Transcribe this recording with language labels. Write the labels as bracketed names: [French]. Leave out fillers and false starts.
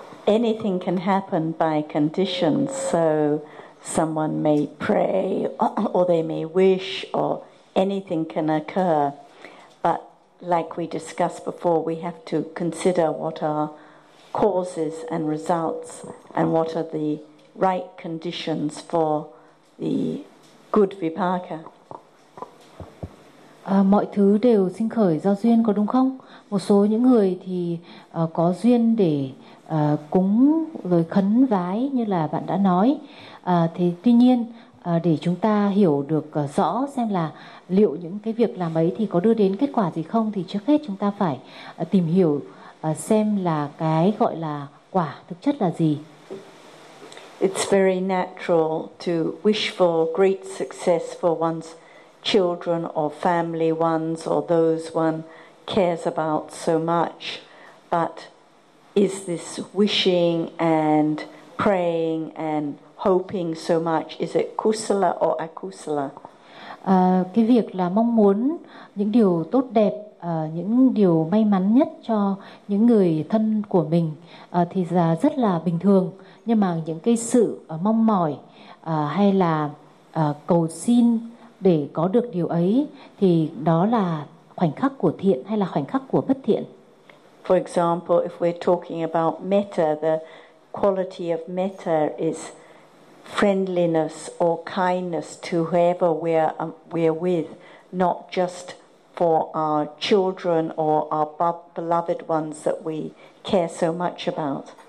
[English] anything can happen by conditions, so someone may pray or they may wish or anything can occur. But like we discussed before, we have to consider what are causes and results and what are the right conditions for the good vipaka. [Vietnamese] Mọi thứ đều sinh khởi do duyên, có đúng không? Một số những người thì có duyên để cúng rồi khấn vái như là bạn đã nói. Thì tuy nhiên để chúng ta hiểu được rõ xem là liệu những cái việc làm ấy thì có đưa đến kết quả gì không, thì trước hết chúng ta phải tìm hiểu xem là cái gọi là quả thực chất là gì. [English] It's very natural to wish for great success for one's children or family ones or those one cares about so much, but is this wishing and praying and hoping so much, is it kusala or akusala? [Vietnamese] Cái việc là mong muốn những điều tốt đẹp, những điều may mắn nhất cho những người thân của mình thì rất là bình thường, nhưng mà những cái sự mong mỏi hay là cầu xin để có được điều ấy thì đó là khoảnh khắc của thiện hay là khoảnh khắc của bất thiện. [English] For example, if we're talking about metta, the quality of metta is friendliness or kindness to whoever we're with, not just for our children or our beloved ones that we care so much about.